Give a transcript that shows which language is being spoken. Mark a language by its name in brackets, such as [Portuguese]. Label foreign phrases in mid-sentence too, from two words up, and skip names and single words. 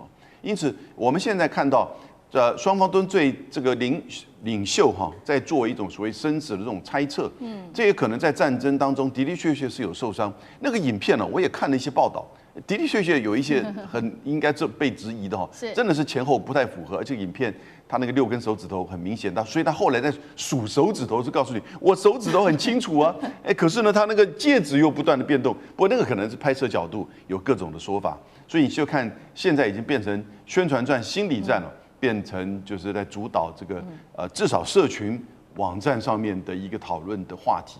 [Chinese] 因此，我們現在看到，雙方都對這個領袖哈，在做一種所謂生死的這種猜測。這也可能在戰爭當中的的確確是有受傷。那個影片呢，我也看了一些報道，的的確確有一些很應該被質疑的哈，真的是前後不太符合。而且影片他那個6 根手指頭很明顯，所以他後來在數手指頭，是告訴你我手指頭很清楚啊，可是呢，他那個戒指又不斷的變動。不過那個可能是拍攝角度有各種的說法，所以你就看現在已經變成宣傳戰、心理戰了，變成就是在主導這個至少社群網站上面的一個討論的話題。